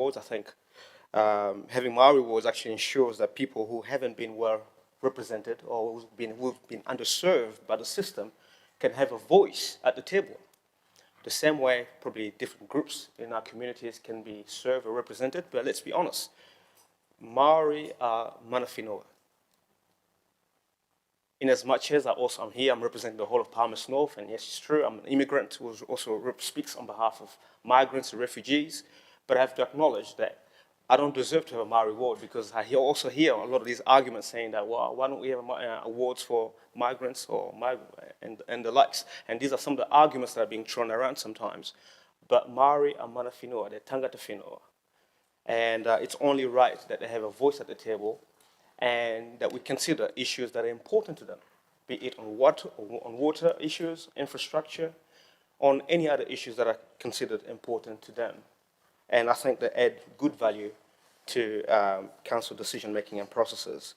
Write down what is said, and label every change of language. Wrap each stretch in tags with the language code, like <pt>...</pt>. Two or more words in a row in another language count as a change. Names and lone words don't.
<en>I think having Māori wards actually ensures that people who haven't been well represented or who've been underserved by the system can have a voice at the table. The same way probably different groups in our communities can be served or represented, but let's be honest, Māori are</en> <mi>mana whenua.</mi> <en>In as much as I'm here, I'm representing the whole of Palmerston North, and yes, it's true, I'm an immigrant who also speaks on behalf of migrants and refugees, but I have to acknowledge that I don't deserve to have a Māori ward because I also hear a lot of these arguments saying that, well, why don't we have awards for migrants or and the likes? And these are some of the arguments that are being thrown around sometimes. But Māori are</en> <mi>mana whenua,</mi> <en>they're</en> <mi>tangata whenua.</mi> <en>And it's only right that they have a voice at the table and that we consider issues that are important to them, be it on water issues, infrastructure, on any other issues that are considered important to them. And I think they add good value to council decision-making and processes.</en>